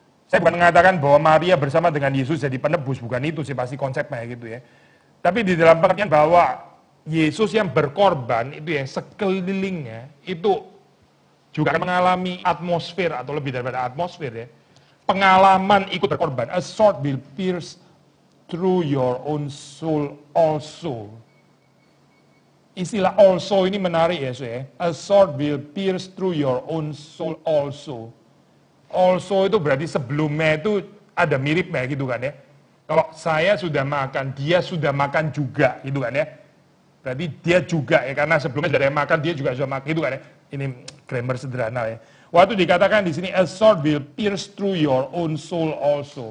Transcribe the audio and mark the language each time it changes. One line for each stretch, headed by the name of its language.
Indonesian: Saya bukan mengatakan bahwa Maria bersama dengan Yesus jadi penebus, bukan itu sih pasti konsepnya gitu ya. Tapi di dalam pengertian bahwa Yesus yang berkorban itu ya sekelilingnya itu juga mengalami atmosfer atau lebih daripada atmosfer ya. Pengalaman ikut berkorban.
English: A sword will pierce through your own soul also.
Indonesian: Istilah also ini menarik ya.
English: A sword will pierce through your own soul also.
Indonesian: Also itu berarti sebelumnya itu ada miripnya gitu kan ya. Kalau saya sudah makan, dia sudah makan juga gitu kan ya. Berarti dia juga ya, karena sebelumnya sudah makan, dia juga sudah makan gitu kan ya. Ini grammar sederhana ya. Waktu dikatakan di sini,
English: a sword will pierce through your own soul also.